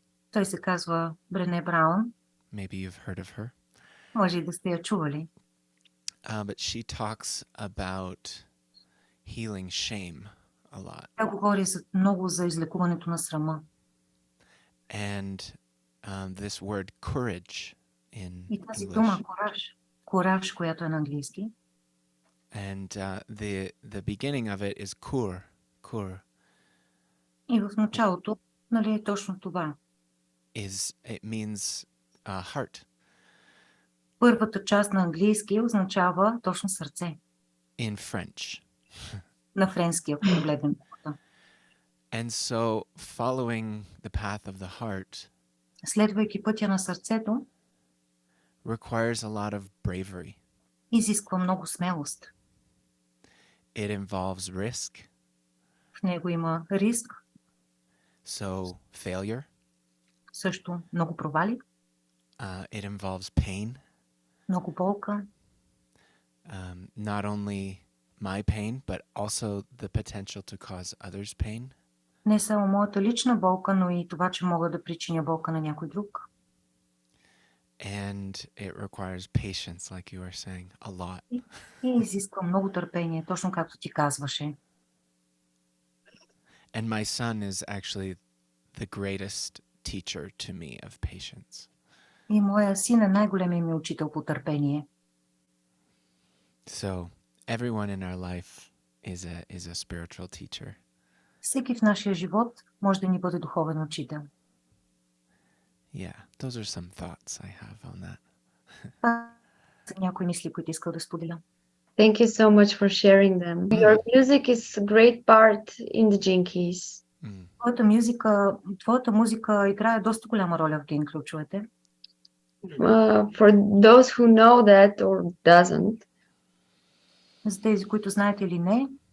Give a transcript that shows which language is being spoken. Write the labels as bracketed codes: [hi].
[bg] той се казва Брене Браун, [en] Maybe you've heard of her. [bg] може и да сте я чували. [en] But she talks about healing shame a lot. [bg] Тя говори много за излекуването на срама. [en] And this word courage in [bg] И тази [en] English [bg] дума кораж, която е на английски, [en] And the beginning of it is kur. [bg] И в началото, нали, е точно това. [en] It means heart [bg] Първата част на английски означава точно сърце. [en] in French. [bg] На френски, ако погледнем. [en] And so following the path of the heart [bg] Следвайки пътя на сърцето, [en] requires a lot of bravery. [bg] изисква много смелост. [en] It involves risk, [bg] В него има риск, [en] so failure. [bg] също много провали, [en] It involves pain, [bg] много болка. [en] not only my pain, but also the potential to cause others pain. [bg] Не само моята лична болка, но и това, че мога да причиня болка на някой друг. [en] And it requires patience, like you were saying, a lot. [bg] И изисква много търпение, точно както ти казваше. [en] And my son is actually the greatest teacher to me of patience. [bg] И моя син е най-големият ми учител по търпение. [en] So everyone in our life is a spiritual teacher. [bg] Всеки в нашия живот може да ни бъде духовен учител. [en] Yeah, those are some thoughts I have on that. [bg] Това са някои мисли, които искам да споделя. [en] Thank you so much for sharing them. Your music is a great part in the Gene Keys. [bg] Твоята музика играе доста голяма роля в ген ключовете. [en] For those who know that or doesn't, [bg] За тези, които знаете или не,